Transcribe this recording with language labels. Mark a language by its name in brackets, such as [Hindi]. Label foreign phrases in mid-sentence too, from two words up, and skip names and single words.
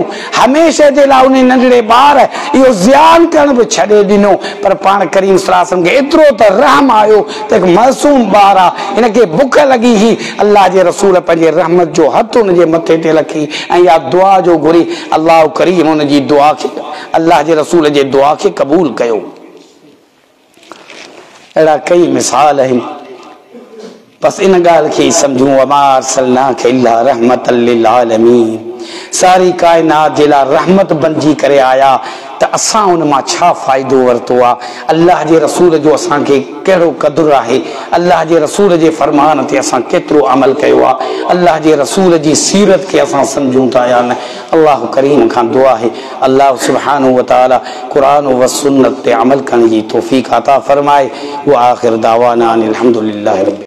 [Sindhi] हमेशह जे लाइ उन नंढड़े ॿार इहो ज़ियान करण बि छॾे ॾिनो, पर पाण करीम [Arabic] صلى الله عليه وسلم [Sindhi] खे एतिरो त रहम आयो त हिकु मासूम ॿार आहे, हिनखे बुख लॻी ही, अल्लाह जे रसूल पंहिंजे रहमत जो हथु उनजे मथे ते रखी ऐं इहा दुआ जो घुरी। अल्लाह करीम उनजी दुआ खे, अल्लाह जे रसूल जे दुआ खे क़बूल कयो। अहिड़ा कई मिसाल आहिनि, बस इन ॻाल्हि खे सम्झूं [Arabic] وما أرسلناك إلا رحمة للعالمين, [Sindhi] सारी कायनात जे लाइ रहमत बणिजी करे आया त असां उन मां छा फ़ाइदो वरितो आहे? अल्लाह जे रसूल जो असांखे कहिड़ो क़दुरु आहे? अल्लाह जे रसूल जे फरमान ते असां केतिरो अमल कयो आहे? अल्लाह जे रसूल जी सीरत खे असां सम्झूं था या न? अल्लाह करीम खां दुआ आहे अल्लाह [Arabic] سبحانه وتعالى [Sindhi] क़ुरान व सुन्नत ते अमल करण जी तौफ़ीक़ अता फरमाए। [Arabic] وآخر دعوانا أن الحمد لله رب